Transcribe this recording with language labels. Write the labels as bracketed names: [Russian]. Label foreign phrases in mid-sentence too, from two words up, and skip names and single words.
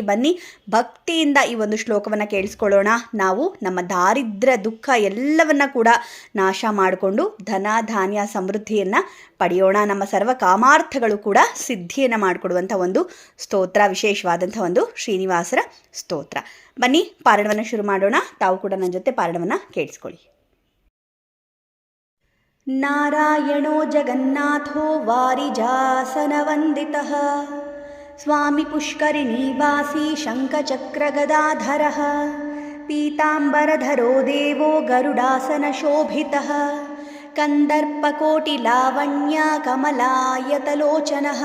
[Kannada] ಬನ್ನಿ, ಭಕ್ತಿಯಿಂದ ಈ ಒಂದು ಶ್ಲೋಕವನ್ನು ಕೇಳಿಸ್ಕೊಳ್ಳೋಣ. ನಾವು ನಮ್ಮ ದಾರಿದ್ರ್ಯ ದುಃಖ ಎಲ್ಲವನ್ನ ಕೂಡ ನಾಶ ಮಾಡಿಕೊಂಡು ಧನ ಧಾನ್ಯ ಸಮೃದ್ಧಿಯನ್ನು ಪಡೆಯೋಣ. ನಮ್ಮ ಸರ್ವ ಕಾಮಾರ್ಥಗಳು ಕೂಡ ಸಿದ್ಧಿಯನ್ನು ಮಾಡಿಕೊಡುವಂಥ ಒಂದು ಸ್ತೋತ್ರ, ವಿಶೇಷವಾದಂಥ ಒಂದು ಶ್ರೀನಿವಾಸರ ಸ್ತೋತ್ರ. ಬನ್ನಿ, ಪಾರಣವನ್ನು ಶುರು ಮಾಡೋಣ. ತಾವು ಕೂಡ ನನ್ನ ಜೊತೆ ಪಾರಣವನ್ನು ಕೇಳಿಸ್ಕೊಳ್ಳಿ. [Sanskrit] ನಾರಾಯಣೋ ಜಗನ್ನಾಥೋ ವಾರಿಜಾಸನವಂದಿತಃ ಸ್ವಾಮಿ ಪುಷ್ಕರಿಣೀವಾಸಿ ಶಂಖಚಕ್ರಗದಾಧರಃ ಪೀತಾಂಬರಧರೋ ದೇವೋ ಗರುಡಾಸನಶೋಭಿತಃ ಕಂದರ್ಪಕೋಟಿಲಾವಣ್ಯ ಕಮಲಾಯತಲೋಚನಃ